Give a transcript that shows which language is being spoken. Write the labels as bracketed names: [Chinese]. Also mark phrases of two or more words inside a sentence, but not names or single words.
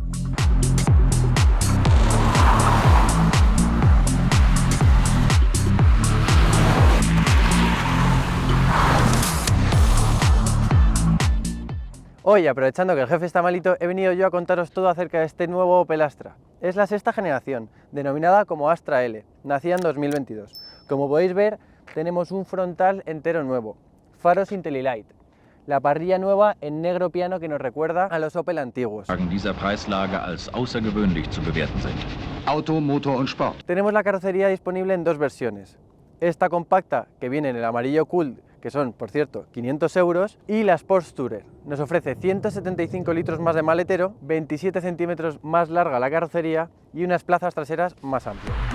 [Spanish] Hoy, aprovechando que el jefe está malito, he venido yo a contaros todo acerca de este nuevo Opel Astra. Es la sexta generación, denominada como Astra L, nacida en 2022. Como podéis ver, tenemos un frontal entero nuevo, faros IntelliLight, la parrilla nueva en negro piano que nos recuerda a los Opel antiguos. [German] Dieser Preislage als außergewöhnlich zu bewerten sind. Auto, Motor und Sport. [Spanish] Tenemos la carrocería disponible en dos versiones. Esta compacta, que viene en el amarillo cool, que son, por cierto, 500 euros, y la Sports Tourer. Nos ofrece 175 litros más de maletero, 27 centímetros más larga la carrocería y unas plazas traseras más amplias.